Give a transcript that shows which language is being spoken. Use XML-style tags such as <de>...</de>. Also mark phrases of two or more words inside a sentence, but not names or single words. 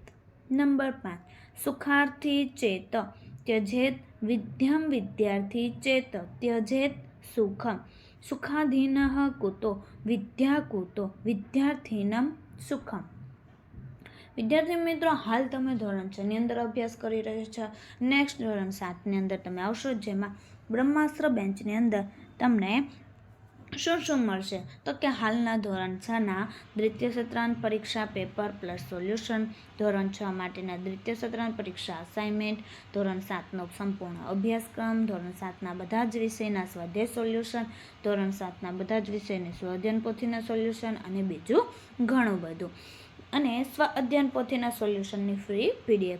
<sa>नंबर 5 सुखार्थी चेत त्यजेत विद्यं विद्यार्थी चेत त्यजेत सुखम सुखाधीनः कुतो विद्या कुतो विद्यार्थीनं सुखम।</sa> <gu>વિદ્યાર્થી મિત્રો હાલ તમે ધોરણ 6 ની અંદર અભ્યાસ કરી રહ્યા છો। નેક્સ્ટ ધોરણ 7 ની અંદર તમે આવશો જેમાં બ્રહ્માસ્ત્ર બેન્ચની અંદર તમને શું મળશે તો કે હાલના ધોરણ 6ના દ્વિતીય સત્રાંત પરીક્ષા</gu> <en>paper plus solution,</en> <gu>ધોરણ 6 માટેના દ્વિતીય સત્રાંત પરીક્ષા અસાઇનમેન્ટ, ધોરણ 7નો સંપૂર્ણ અભ્યાસક્રમ, ધોરણ 7ના બધા જ વિષયના સ્વાધ્યાય સોલ્યુશન, ધોરણ 7ના બધા જ વિષયની સ્વ અધ્યયન પોથીના સોલ્યુશન અને બીજું ઘણું બધું અને સ્વ અધ્યયન પોથીના સોલ્યુશનની</gu> <en>free PDF.</en>